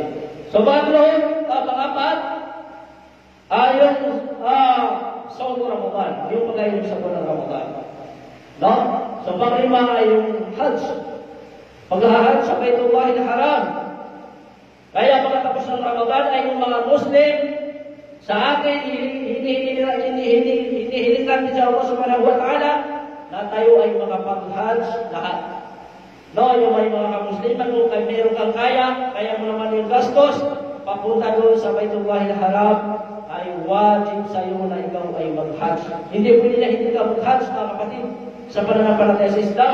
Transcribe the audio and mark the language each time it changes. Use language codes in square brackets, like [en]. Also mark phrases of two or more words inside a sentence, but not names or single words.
[tl] So, pangapat, ay yung saum Ramadan, yung pagkain sa buwan ng Ramadan. No? So, panglima ay yung Hajj. Pag-hajj sa Baitullah al-Haram. Kaya pagkatapos ng Ramadan ay yung mga Muslim, sa akin, hinihiling natin sa Allah [ar] سبحانه وتعالى [tl] na tayo ay mga pag-hajj lahat. No, yung may mga Musliman, kung meron kang kaya mo naman yung gastos, papunta doon sa Baitullah al-Haram, ay wajib sa iyo na ikaw ay mag-hajj. Hindi pwede na hindi ka mag-hajj, mga kapatid, sa pananampalataya sa Islam.